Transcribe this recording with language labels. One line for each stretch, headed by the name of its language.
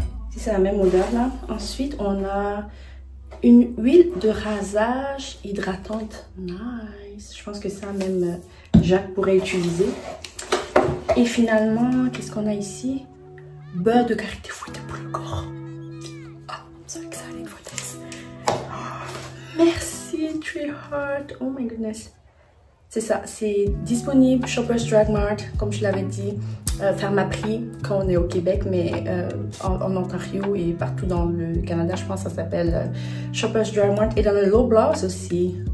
French: Si c'est la même odeur là. Ensuite, on a une huile de rasage hydratante. Nice. Je pense que ça même Jacques pourrait utiliser. Et finalement, qu'est-ce qu'on a ici? Beurre de karité fouetté pour le corps.
English: Ah, I'm so excited for this. Merci, Tree Heart. Oh my goodness.
French: C'est ça, c'est disponible Shoppers Drug Mart, comme je l'avais dit, Pharmaprix quand on est au Québec, mais en Ontario et partout dans le Canada, je pense que ça s'appelle Shoppers Drug Mart. Et dans le Loblaws aussi.